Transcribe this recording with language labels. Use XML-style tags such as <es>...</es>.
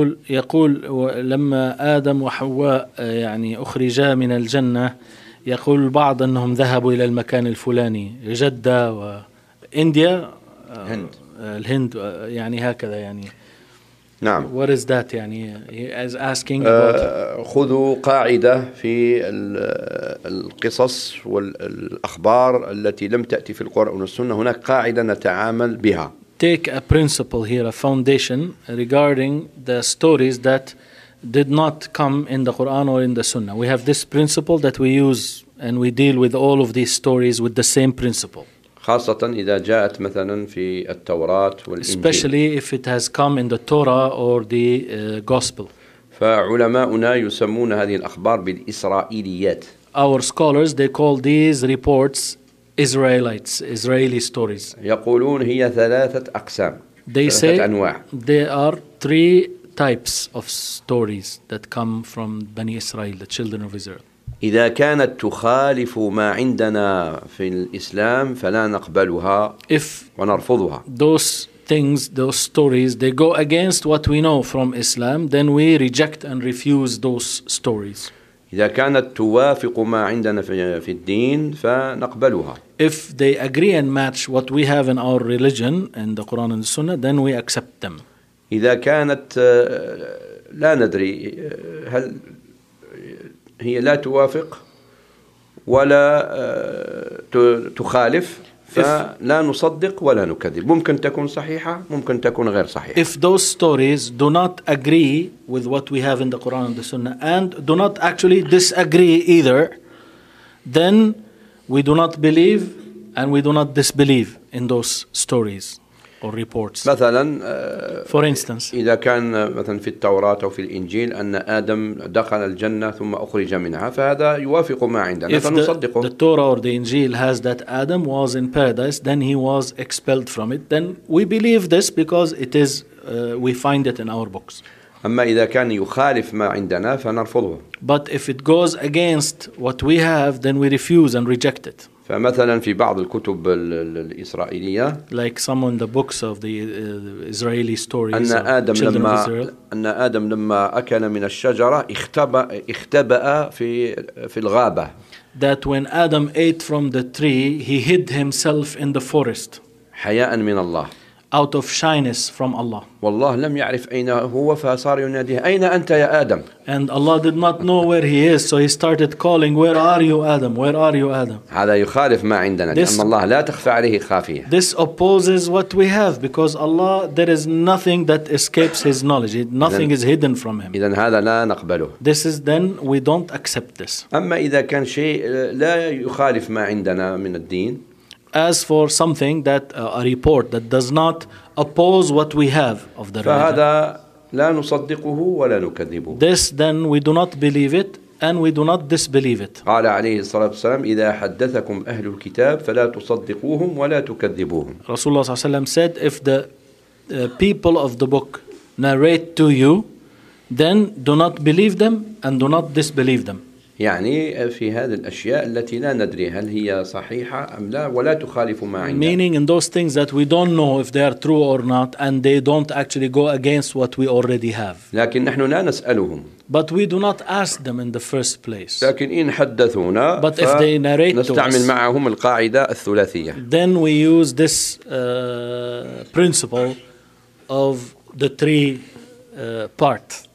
<ar>يقول لما آدم وحواء يعني أخرجا من الجنة يقول بعض أنهم ذهبوا إلى المكان الفلاني جدة وإنديا هند. الهند يعني هكذا يعني نعم.</ar> <en>What is that يعني he is asking</en> <ar>خذوا قاعدة في القصص والأخبار التي لم تأتي في القرآن والسنة هناك قاعدة نتعامل بها.</ar> <en>Take a principle here, a foundation regarding the stories that did not come in the Quran or in the Sunnah. We have this principle that we use and we deal with all of these stories with the same principle.</en> <ar>خاصة إذا جاءت مثلا في التوراة والإنجيل.</ar> <en>Especially if it has come in the Torah or the Gospel.</en> <ar>فعلماؤنا يسمون هذه الأخبار بالإسرائيليات.</ar> <en>Our scholars, they call these reports Israelites, Israeli stories.</en> <ar>يقولون هي ثلاثة أقسام.</ar> <en>They say</en> <ar>أنواع.</ar> <en>There are three types of stories that come from Bani Israel, the children of Israel.</en> <ar>إذا كانت تخالف ما عندنا في الإسلام فلا نقبلها</ar> <en>if</en> <ar>ونرفضها.</ar> <en>Those things, those stories, they go against what we know from Islam, then we reject and refuse those stories.</en> <ar>إذا كانت توافق ما عندنا في الدين فنقبلها.</ar> <en>If they agree and match what we have in our religion in the Quran and the Sunnah, then we accept them.</en> <ar>إذا كانت لا ندري هل هي لا توافق ولا تخالف فلا نصدق ولا نكذب ممكن تكون صحيحة ممكن تكون غير صحيحة.</ar> <en>If those stories do not agree with what we have in the Quran and the Sunnah and do not actually disagree either, then we do not believe and we do not disbelieve in those stories or reports.</en> <ar>مثلا</ar> <en>for instance</en> <ar>إذا كان مثلا في التوراة أو في الإنجيل أن آدم دخل الجنة ثم أخرج منها فهذا يوافق ما عندنا فنصدقه.</ar> <en>If the Torah or the Injil has that Adam was in paradise then he was expelled from it, then we believe this because it is we find it in our books.</en> <ar>أما إذا كان يخالف ما عندنا فنرفضه.</ar> <en>But if it goes against what we have then we refuse and reject it.</en> <ar>فمثلا في بعض الكتب الإسرائيلية</ar> <en>like some in the books of the Israeli stories</en> <ar>أن آدم لما أكل من الشجرة اختبأ في الغابة.</ar> <en>That when Adam ate from the tree he hid himself in the forest.</en> <ar>حياء من الله.</ar> <en>Out of shyness from Allah.</en> <ar>والله لم يعرف أين هو فصار يناديه أين أنت يا آدم.</ar> <en>And Allah did not know where he is, so he started calling, "Where are you, Adam? Where are you, Adam?"</en> <ar>هذا يخالف ما عندنا. This, لأن الله لا تخفى عليه خافية.</ar> <en>This opposes what we have because Allah, there is nothing that escapes His knowledge. Nothing is hidden from Him.</en> <ar>إذن هذا لا نقبله.</ar> <en>This is then we don't accept this.</en> <ar>أما إذا كان شيء لا يخالف ما عندنا من الدين.</ar> <en>As for something that a report that does not oppose what we have of the religion. This then we do not believe it and we do not disbelieve it.</en> <ar>قال عليه الصلاة والسلام إذا حدثكم أهل الكتاب فلا تصدقوهم ولا تكذبوهم. رسول الله صلى الله عليه وسلم</ar> <en>said if the people of the book narrate to you then do not believe them and do not disbelieve them.</en> <ar>يعني في هذه الأشياء التي لا ندري هل هي صحيحة أم لا ولا تخالف ما عندنا.</ar> <en>Meaning in those things that we don't know if they are true or not and they don't actually go against what we already have.</en> <ar>لكن نحن لا نسألهم.</ar> <en>But we do not ask them in the first place.</en> <ar>لكن إن حدثونا.</ar> <en>But if they narrate to us.</en> <ar>نستعمل معهم القاعدة الثلاثية.</ar> <en>Then we use this principle of the three part.</en>